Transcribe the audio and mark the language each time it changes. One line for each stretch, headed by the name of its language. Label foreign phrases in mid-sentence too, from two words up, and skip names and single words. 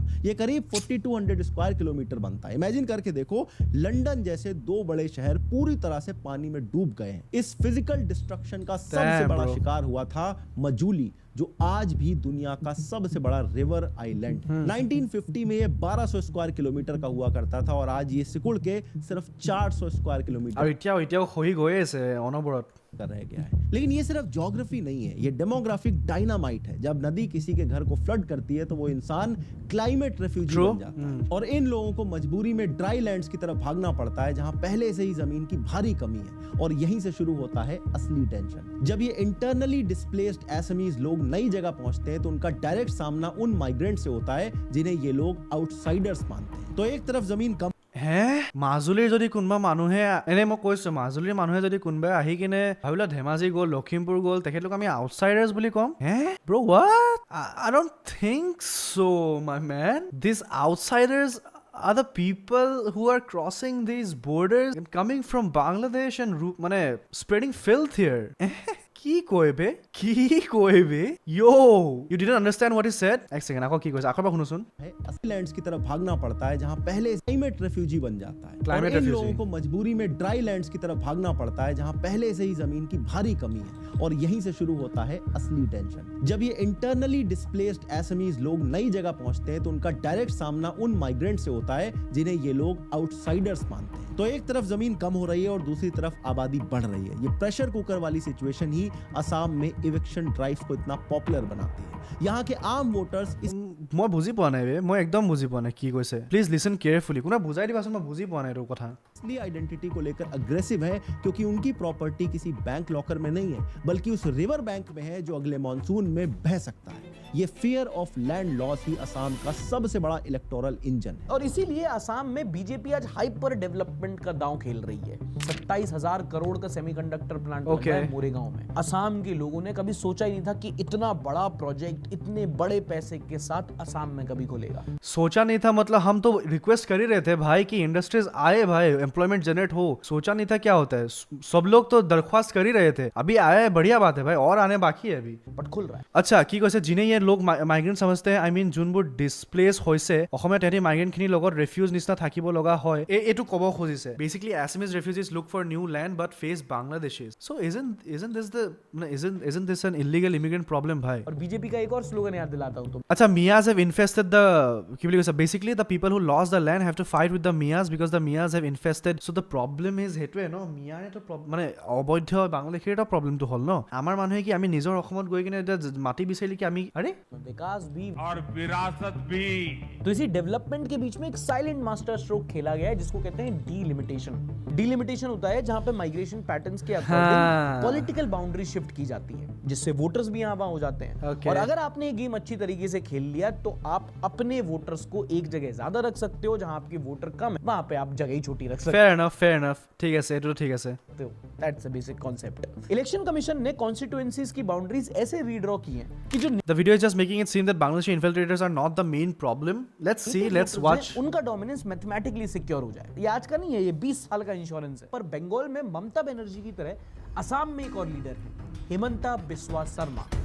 Hindi: ये करीब 4200
English: square kilometer
Hindi: बनता है। इमेजिन करके देखो, लंदन जैसे दो बड़े शहर पूरी तरह से पानी में डूब गए हैं। इस
English: physical destruction
Hindi: का सबसे बड़ा शिकार हुआ था मजूली, जो आज भी दुनिया का सबसे बड़ा
English: river island.
Hindi: 1950 में ये 1200
English: square kilometer
Hindi: का हुआ करता था और आज ये सिकुड़ के सिर्फ 400
English: square kilometer
Assamese: আৰু এতিয়াও হৈ গৈ আছে অনবৰত
Hindi: कर रह गया है। लेकिन ये सिर्फ ज्योग्राफी नहीं है, ये
English: demographic dynamite
Hindi: है। जब नदी किसी के घर को फ्लड करती है तो वो इंसान
English: climate refugee
Hindi: बन जाता है और इन लोगों को मजबूरी में
English: dry lands
Hindi: की तरफ भागना पड़ता है, जहां पहले से ही जमीन की भारी कमी है। और यहीं से शुरू होता है असली टेंशन। जब ये
English: internally displaced Assamese
Hindi: लोग नई जगह पहुंचते हैं तो उनका डायरेक्ट सामना उन माइग्रेंट से होता है जिन्हें ये लोग आउटसाइडर्स मानते हैं। तो एक तरफ जमीन कम
Assamese: হে, মাজুলীৰ যদি কোনোবা মানুহে, এনে মই কৈছোঁ, মাজুলীৰ মানুহে যদি কোনোবাই আহি কিনে ভাবিলে ধেমাজি গ'ল, লখিমপুৰ গ'ল, তেখেতলোক আমি আউটচাইডাৰ্ছ বুলি ক'ম?
English: Hey bro, what? I don't think so my man. these outsiders are the people who are crossing these borders and coming from Bangladesh and মানে spreading filth here.
Assamese: কি কইবে?
English: Yo, you didn't understand what he said?
Assamese: এক সেকেন্ড, আকৌ কি কৈছে? আকৌ এবাৰ শুনুচোন।
Hindi: है, असली लैंड्स की तरफ भागना पड़ता है जहां पहले
English: climate refugee
Hindi: बन जाता है। Climate और इन refugee। लोगों को मजबूरी में
English: dry lands
Hindi: की तरफ भागना पड़ता है जहां पहले से ही जमीन की भारी कमी है और यहीं से शुरू होता है असली टेंशन। जब ये
English: internally displaced Assamese
Hindi: लोग नई जगह पहुंचते हैं तो उनका डायरेक्ट सामना उन माइग्रेंट से होता है जिन्हें ये लोग आउटसाइडर्स मानते हैं। तो एक तरफ जमीन कम हो रही है और दूसरी तरफ आबादी बढ़ रही है। ये
English: pressure cooker
Hindi: वाली सिचुएशन ही असम में
English: eviction drives
Hindi: को इतना पॉपुलर बनाती है। यहाँ के आम वोटर्स इस
Assamese: মই বুজি পোৱা নাই বে, মই একদম বুজি পোৱা নাই কি কৈছে।
English: please listen carefully,
Assamese: কোনে বুজাই দিবাচোন, মই বুজি পোৱা নাই এইটো কথা।
Hindi: इसलिए आइडेंटिटी को लेकर अग्रेसिव है क्योंकि उनकी प्रॉपर्टी किसी
English: bank locker
Hindi: में नहीं है बल्कि उस
English: river bank
Hindi: में है जो अगले मॉनसून में बह सकता है। ये
English: fear of land loss
Hindi: ही असम का सबसे बड़ा
English: electoral engine
Hindi: है और इसीलिए असम में बीजेपी आज
English: hyper development
Hindi: का दांव खेल रही है। 27,000 करोड़ का
English: semiconductor plant
Hindi: बन रहा है मोरेगांव में। असम के लोगों ने कभी सोचा ही नहीं था कि इतना बड़ा प्रोजेक्ट इतने बड़े पैसे के साथ असम में कभी खुलेगा। सोचा नहीं था मतलब हम तो रिक्वेस्ट कर ही रहे थे भाई कि इंडस्ट्रीज आए भाई,
English: employment generate
Hindi: हो। सोचा नहीं था क्या होता है, सब लोग तो दरख्वास्त कर ही रहे थे। अभी आया है, बढ़िया बात है भाई, और आने बाकी है अभी, बट खुल रहा है।
Assamese: আচ্ছা কি কৈছে যিনে ইয়াৰ লোক মাইগ্ৰেণ্ট সমজতে,
English: I mean
Assamese: যোনবোৰ ডিছপ্লেচ হৈছে অসমীয়া, তেহেঁতি মাইগ্ৰেণ্টখিনিৰ লগত ৰেফিউজ নিচিনা থাকিব লগা হয়, এইটো ক'ব খুজিছে।
English: Basically Assamese refugees look for new land but face Bangladeshis. চ' isn't this an illegal immigrant problem ভাই?
Hindi: और बीजेपी का एक और स्लोगन याद दिलाता हूँ तुम।
English: আচ্ছা Miyas have infested the,
Assamese: কি বুলি কৈছে,
English: basically the people who lost the land have to fight with the Miyas because the Miyas have infested. so the problem is
Assamese: সেইটোৱে ন, মিয়াৰেতো মানে অবৈধ বাংলাদেশীৰ এটা প্ৰব্লেমটো হ'ল ন। আমাৰ মানুহে কি আমি নিজৰ অসমত গৈ কিনে এতিয়া মাটি বিচাৰিলে কি আমি আৰে
Hindi: विकास भी और विरासत भी। तो इसी डेवलपमेंट के बीच में एक
English: silent master stroke
Hindi: खेला गया है जिसको कहते हैं डीलिमिटेशन। डीलिमिटेशन होता है जहां पे
English: migration patterns
Hindi: के अकॉर्डिंग
English: political boundary
Hindi: शिफ्ट की जाती है, जिससे वोटर्स भी यहाँ वहां हो जाते हैं। Okay. और अगर आपने ये गेम अच्छी तरीके से खेल लिया तो आप अपने वोटर्स को एक जगह ज्यादा रख सकते हो, जहां आपके वोटर कम है वहां पे आप जगह ही छोटी रख सकते
English: fair enough
Assamese: ঠিক আছে, এইটো ঠিক আছে।
Hindi: हो।
English: that's a basic concept. election commission
Hindi: ने कॉन्स्टिट्यूएंसीज की बाउंड्रीज ऐसे रीड्रॉ की हैं कि जो
English: The video is just making it seem that Bangladeshi infiltrators are not the main problem. Let's see, let's watch.
Hindi: उनका डोमिनेंस
English: mathematically secure
Hindi: हो जाए। ये आज का नहीं है, ये 20 साल का इंश्योरेंस है। पर बंगाल में ममता बनर्जी की तरह असम में एक और लीडर है, हेमंता बिस्वा शर्मा।